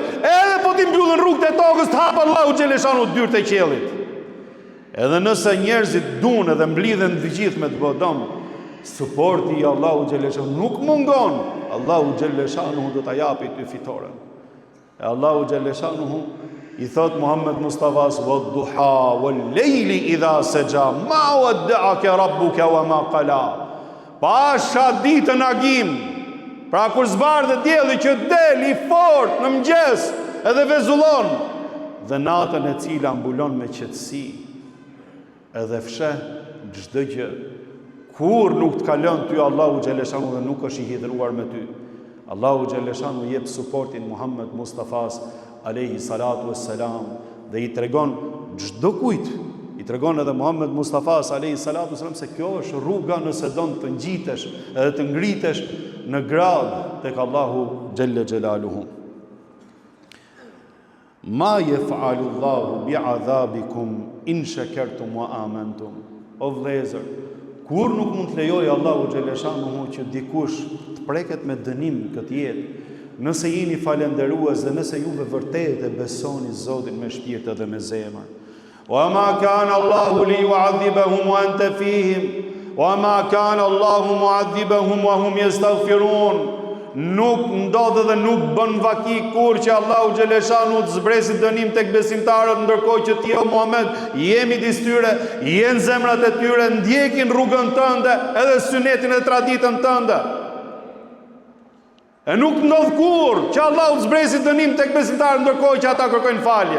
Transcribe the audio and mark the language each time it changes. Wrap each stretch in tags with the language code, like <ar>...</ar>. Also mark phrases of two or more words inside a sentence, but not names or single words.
<sq>Edhe po ti mbyllën rrugët e tokës, të hap Allahu xhalleshanu dyert e qiellit. Edhe nëse njerëzit duan edhe mblidhen të gjithë me të bodom, suporti i Allahu xhalleshanu nuk mungon. Allahu xhalleshanu do ta japi ty fitoren. E Allahu xhalleshanu i thot Muhammed Mustafas</sq> <ar>والضحى والليل إذا سجى ما ودعك ربك وما قلى.</ar> <sq>Pasha ditën agim, pra kur zbardhet dielli që del i fort në mëngjes edhe vezullon, dhe natën e cila mbulon me qetësi edhe fsheh çdo gjë, kur nuk të kalon ty Allahu xhalleshanu dhe nuk është i hidhruar me ty. Allahu xhalleshanu jep suportin Muhammed Mustafas</sq> <ar>عليه الصلاة والسلام</ar> <sq>dhe i tregon çdo kujt, i tregon edhe Muhammed Mustafa</sq> <ar>عليه الصلاة والسلام</ar> <sq>se kjo është rruga nëse don të ngjitesh edhe të ngritesh në grad tek Allahu xhalla xhelaluhu.</sq> <ar>ما يفعل الله بعذابكم إن شكرتم وآمنتم.</ar> <sq>O vëllezër, kur nuk mund të lejojë Allahu xhaleshanuhu që dikush të preket me dënim këtë jetë, nëse jeni falendërues dhe nëse juve vërtet e besoni Zotin me shpirt dhe me zemër.</sq> <ar>وما كان الله ليعذبهم وأنت فيهم وما كان الله معذبهم وهم يستغفرون.</ar> <sq>Nuk ndodhe dhe nuk bën vaki kur që Allahu xhaleshanu të zbresi dënim tek besimtarët, ndërkohë që ti o Muhammed je midis tyre, je në zemrat e tyre, ndjekin rrugën tënde edhe sunetin e traditën tënde. E nuk ndodh kur që Allahu të zbresi dënim tek besimtarët, ndërkohë që ata kërkojnë falje.</sq>